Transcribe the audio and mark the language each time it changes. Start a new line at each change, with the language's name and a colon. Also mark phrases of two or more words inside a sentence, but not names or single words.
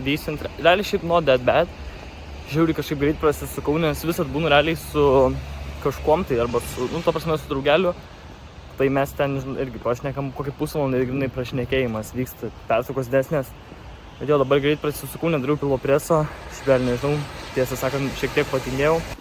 English: decent,
Lithuanian: realiai šiaip
English: not that bad,
Lithuanian: žiauriai kažkaip greit prasisukau, nes visat būnu realiai su kažkuom tai, arba su, ta prasme, su draugeliu, tai mes ten irgi prašnekam kokį pusvalandą ir grinai prašnekėjimas vyksta, pertraukos didesnės. Bet jo, dabar greit prasisukau, nedariau pilvo preso, šiaip nežinau, tiesą sakant, šiek tiek patingėjau.